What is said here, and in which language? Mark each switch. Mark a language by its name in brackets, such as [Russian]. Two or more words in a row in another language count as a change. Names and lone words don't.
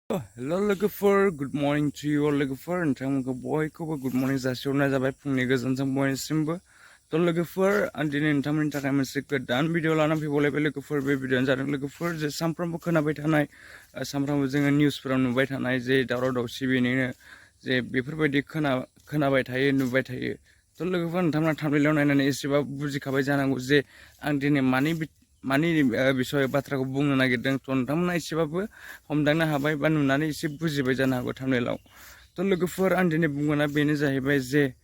[Bodo] Hello logofer, [English] good morning to you all [Bodo] logofer नोंथांमोनखौ बयखौबो [English] good morning [Bodo] जासिहरनाय जाबाय फुंनि गोजोनजों बयनिसिमबो थ' लोगोफोर आं दिनै नोंथांमोननि थाखाय मोनसे गोदान भिडिअ लानानै फैबावलायबाय लोगोफोर बे भिडिअआनो जादों लोगोफोर जे सानफ्रोमबो खोनाबाय थानाय सानफ्रोमबो जोङो निउसफोराव नुबाय थानाय जे दावराव दावसि बेनिनो जे बेफोरबायदि खोनाबाय थायो नुबाय थायो थ' लोगोफोर नोंथांमोना थाम्बनेइलाव नायनानै एसेबाबो बुजिखाबाय जानांगौ जे आं दिनै मानि बिसय बाथ्राखौ बुंनो नागिरदों थ' नोंथांमोना एसेबाबो हमदांनो हाबाय बा नुनानै एसे बुजिबाय जानो हागौ थाम्बनेइलाव थ' लोगोफोर आं दिनै बुंगोना बेनो जाहैबाय जे